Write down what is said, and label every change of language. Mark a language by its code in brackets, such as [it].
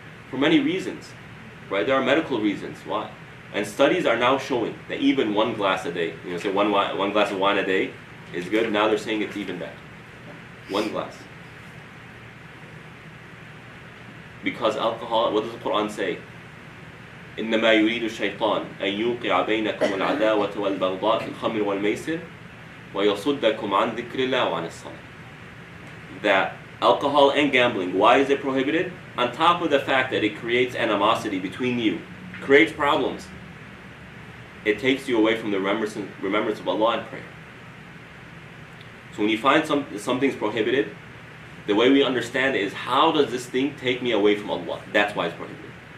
[en] For many reasons, right? There are medical reasons why, and studies are now showing that even 1 glass a day, say one glass of wine a day is good. Now they're saying it's even better. 1 glass. Because alcohol, what does the Quran say? [ar] إنما يريد الشيطان أن يوقع بينكم العداوة والبغضاء في الخمر والميسر ويصدكم عن ذكر الله وعن الصلاة. [en] That alcohol and gambling, why is it prohibited? On top of the fact that it creates animosity between you, creates problems, it takes you away from the remembrance of Allah and prayer. So when you find something's prohibited, the way we understand it is, how does this thing take me away from Allah? That's why it's prohibited.